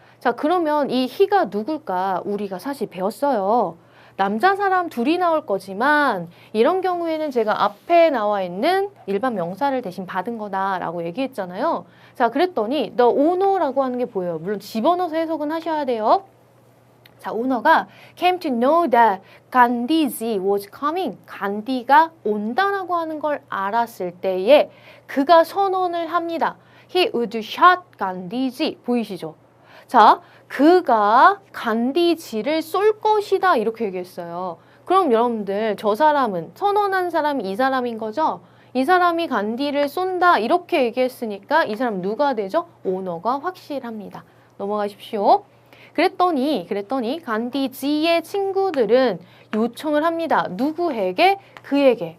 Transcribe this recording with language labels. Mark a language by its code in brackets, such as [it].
[ko] 자, 그러면 이 he가 누굴까? 우리가 사실 배웠어요. 남자 사람 둘이 나올 거지만 이런 경우에는 제가 앞에 나와 있는 일반 명사를 대신 받은 거다라고 얘기했잖아요. 자, 그랬더니 [en] the owner [ko] 라고 하는 게 보여요. 물론 집어넣어서 해석은 하셔야 돼요. [en] 자, [ko] 오너가 [en] came to know that 간디지 was coming. [ko] 간디가 온다라고 하는 걸 알았을 때에 그가 선언을 합니다. [en] He would shot 간디지. [ko] 보이시죠? 자, 그가 간디지를 쏠 것이다. 이렇게 얘기했어요. 그럼 여러분들 저 사람은 선언한 사람이 이 사람인 거죠? 이 사람이 간디를 쏜다. 이렇게 얘기했으니까 이 사람 누가 되죠? 오너가 확실합니다. 넘어가십시오. 그랬더니 간디지의 친구들은 요청을 합니다. 누구에게? 그에게.